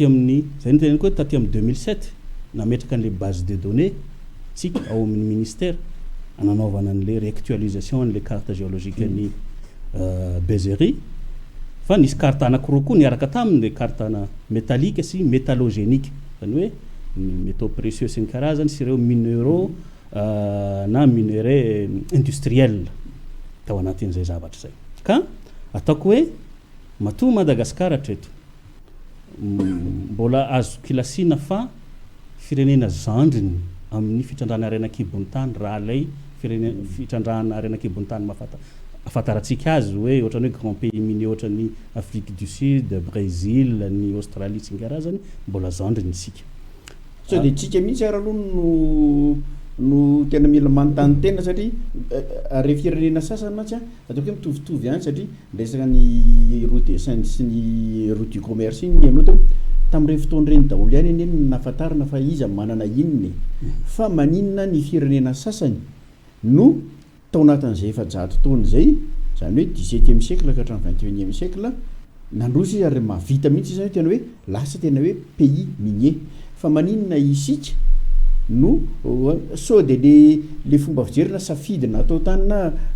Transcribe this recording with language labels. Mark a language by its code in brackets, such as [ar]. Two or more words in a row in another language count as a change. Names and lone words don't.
[mg] amin'ny zay ny teneniko hoe taty amin'ny 2007 nametraka an'le [fr] base de données [mg] tsika ao amin'ny ministère ananaovana an'le réactualisation an'le [fr] carte géologique [mg] ny Bézery fa nisy carte anankiroa koa niaraka taminy le carte ana métallique sy métallogénique zany hoe ny [fr] métaux précieux [mg] sy ny karazany sy ireo minéraux na [fr] minerais industriel [mg] tao anatin'izay zavatra zay ka ataoko hoe matoa Madagasikara hatreto mbola azo kilasina fa firenena zandriny amin'ny fitrandrana arena kibon'ny tany raha lay fitrandrana arena kibon'ny tany afataratsika azy hoe ohatran'ny hoe [fr] grand pays mini [mg] ohatran'ny Afrique du Sud, Brésil, ny Australie sy ny karazany mbola zandriny isika so dia tsika mihitsy ara aloha no tena mila manontany tena satria re firenena sasany mantsy ataoko hoe mitovitovy ihany satria resaka ny [fr] route de Saint [mg] sy ny [fr] route du commerce [mg] iny ny aminao tamin'ireny fotoana ireny daholo ihany eny nahafantarana fa izy manana inony fa maninona ny firenena sasany no tao anatin'izay efajato taona izay zany hoe [fr] 17e siècle [mg] ka hatramin'ny [fr] 21e siècle [mg] nandroso izy ary mahavita mihitsy izany tena hoe lasa tena hoe [fr] pays minier [mg] fa maninona isika no so dia le fomba fijerena safidina atao tany na